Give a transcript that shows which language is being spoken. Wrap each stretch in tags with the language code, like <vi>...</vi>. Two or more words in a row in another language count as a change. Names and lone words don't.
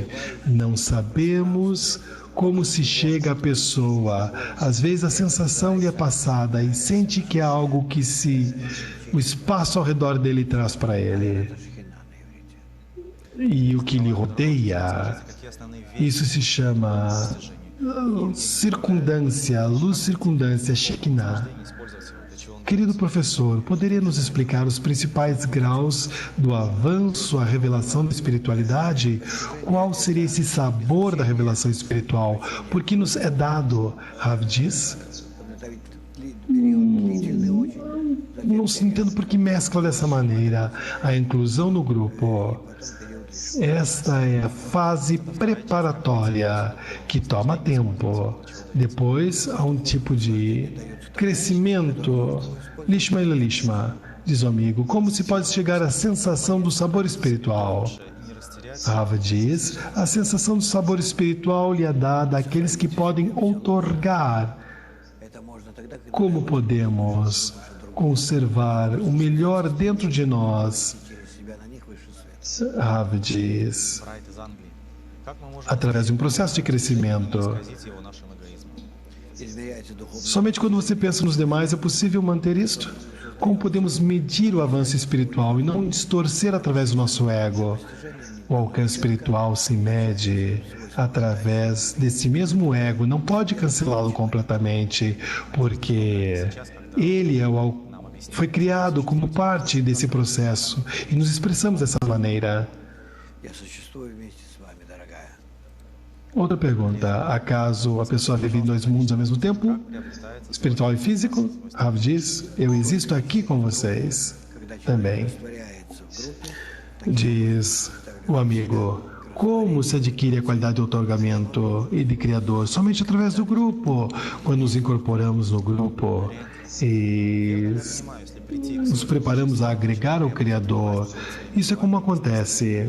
<pt>Não sabemos como se chega à pessoa. Às vezes a sensação lhe é passada e sente que é algo que o espaço ao redor dele traz para ele. E o que lhe rodeia,</pt> <ru>какие основные вещи</ru> <pt>isso se chama circundância, luz circundância, Shekinah.</pt> <ru>использовать его, для чего он</ru> <pt>Querido professor, poderia nos explicar os principais graus do avanço à revelação da espiritualidade? Qual seria esse sabor da revelação espiritual? Por que nos é dado? Rav diz. Não se entendo por que mescla dessa maneira a inclusão no grupo. Esta é a fase preparatória que toma tempo. Depois há um tipo de crescimento. Lishma e Lishma, diz o amigo, como se pode chegar à sensação do sabor espiritual?</pt> <ru>не растерять.</ru> <pt>Rava diz, a sensação do sabor espiritual lhe é dada àqueles que podem outorgar. Como podemos conservar o melhor dentro de nós? Rava diz,</pt> <ru>Брайт из Англии. Как мы можем</ru> <pt>através de um processo de crescimento.</pt> <ru>исказить его нашим эгоизмом?</ru> <pt>Somente quando você pensa nos demais é possível manter isto? Como podemos medir o avanço espiritual e não distorcer através do nosso ego? O alcance espiritual se mede através desse mesmo ego, não pode cancelá-lo completamente, porque ele foi criado como parte desse processo e nos expressamos dessa maneira.</pt> <ru>Я существую вместе с вами, дорогая.</ru> <pt>Outra pergunta, acaso a pessoa vive em dois mundos ao mesmo tempo? Espiritual e físico? Rav diz, eu existo aqui com vocês também.</pt> <ru>Растворяется в группе.</ru> <pt>Diz o amigo, como se adquire a qualidade de outorgamento e de criador? Somente através do grupo. Quando nos incorporamos no grupo e nos preparamos a agregar ao criador, isso é como acontece.</pt>